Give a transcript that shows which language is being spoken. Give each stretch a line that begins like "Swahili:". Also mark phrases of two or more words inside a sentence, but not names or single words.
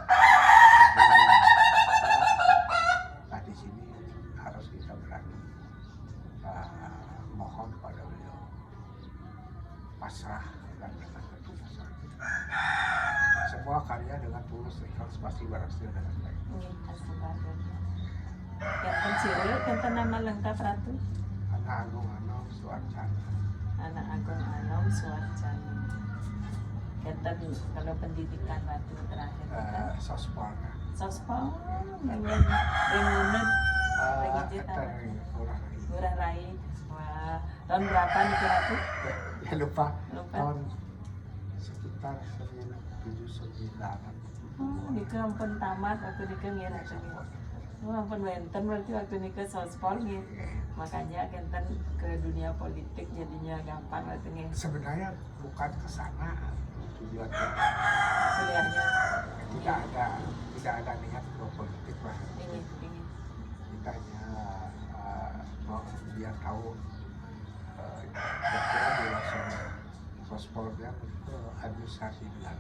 Indonesian: Nah di sini harus kita berani mohon pada Beliau, pasrah dan dengan ketulusan. Semua karya dengan tulus ikhlas pasti berhasil dengan baik. Nggih, astaga. Kenten sireup, kenten nama lengkap Ratu? Anak Agung Anom Suarcana. Anak Agung Anom Suarcana. Kenten kalau pendidikan Ratu terakhir kan? Sospol. Sospol, Bengunut, Ngurah Rai. Wah, tahun berapa nih Ratu? Ya lupa. Lupa. Tahun sekitar 79-an.
Balinese: Nika ampun
Indonesian: tamat waktu nika ngira
Balinese: ampun wenten
Indonesian: berarti waktu nika sospol gitu. Makanya kenten ke dunia politik jadinya gampang waktu nih. Sebenarnya bukan ke sana tujuannya. Kuliahnya Tidak ada niat ke politik lah. ingin. Kita hanya mau biar tahu betul di laksana sospolnya itu administrasi negara.